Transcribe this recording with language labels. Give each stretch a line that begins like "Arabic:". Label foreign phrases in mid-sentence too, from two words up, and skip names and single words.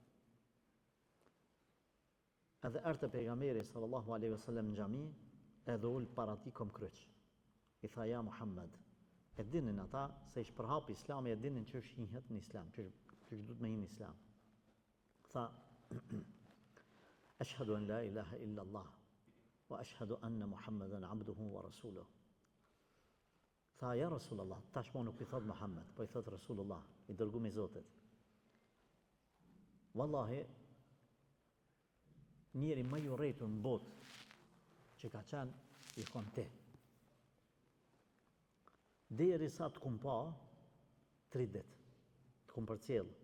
Albanian: Edhe erte pejgamberi
Arabic: صلى الله عليه وسلم
Albanian: në xhami, edhe ul para tij kom kryq. I tha, ja Muhammed, e dinin ata se ish përhap Islami, e dinin që është hinhet në Islam, që duhet me hinë në Islam. Tha,
Arabic: أشهد أن لا إله إلا الله، وأشهد أن محمدا عبده ورسوله.
Albanian: Tha, ja Rasulullah, tashmo nuk i thot Muhammed, po i thot Rasulullah, i dërgumi Zotit. Wallahi, njeri më i urrejtur në botë që ka qenë i kon ti. Deri sa të kum pa 3 ditë, të kum përcjell.